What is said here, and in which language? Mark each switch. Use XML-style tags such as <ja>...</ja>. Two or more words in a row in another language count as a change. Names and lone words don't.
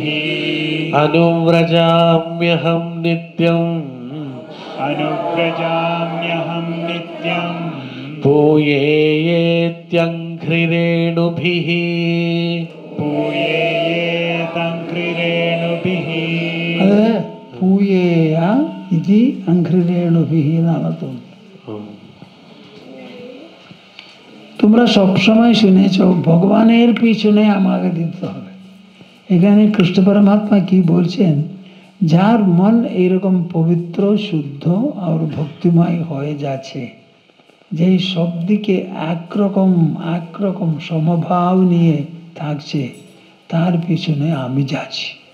<sa>अनुव्रजाम्यहं नित्यम् अनुव्रजाम्यहं नित्यं पूयेत्यङ्घ्रिरेणुभिः पूयेतङ्घ्रिरेणुभिः</sa> <ml>അത്</ml> <sa>പൂയേയ ഇതി അംഘ്രിരേണുഭിഹി</sa> <ml>എന്നാണ് തോന്നുന്നത്।</ml> <bn>তোমরা সবসময় শুনেছ ভগবানের পিছনে আমাকে দিতে হবে। এখানে কৃষ্ণ পরমাত্মা কি বলছেন, যার মন এইরকম পবিত্র শুদ্ধ আর ভক্তিময় হয়ে যাচ্ছে, যেই সব দিকে একরকম সমভাব নিয়ে থাকছে, তার পিছনে আমি যাচ্ছি।</bn>